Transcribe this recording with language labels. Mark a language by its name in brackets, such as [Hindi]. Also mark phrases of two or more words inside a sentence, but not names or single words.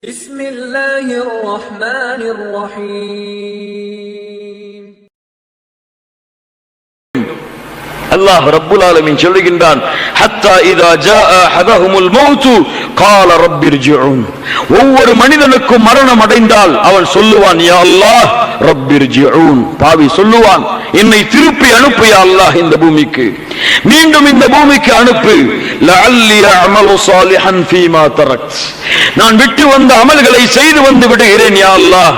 [Arabic] بسم الله الرحمن الرحيم. الله رب العالمين சொல்லுகின்றான், حتى إذا جاء أحدهم الموت قال رب ارجعون. [Tamil] ஒவ்வொரு மனிதனுக்கும் மரணம் அடைந்தால் அவன் சொல்லுவான், [Arabic] يا الله ربي ارجعون. [Tamil] பாவி சொல்லுவான், என்னை திருப்பி அனுப்பு [Arabic] يا الله, [Tamil] இந்த பூமிக்கு மீண்டும் இந்த பூமிக்கு அனுப்பு. [Arabic] لعلي أعمل صالحا فيما تركت. [Tamil] நான் விட்டு வந்த அமல்களை செய்து வந்து விடுகிறேன் [Arabic] يا الله.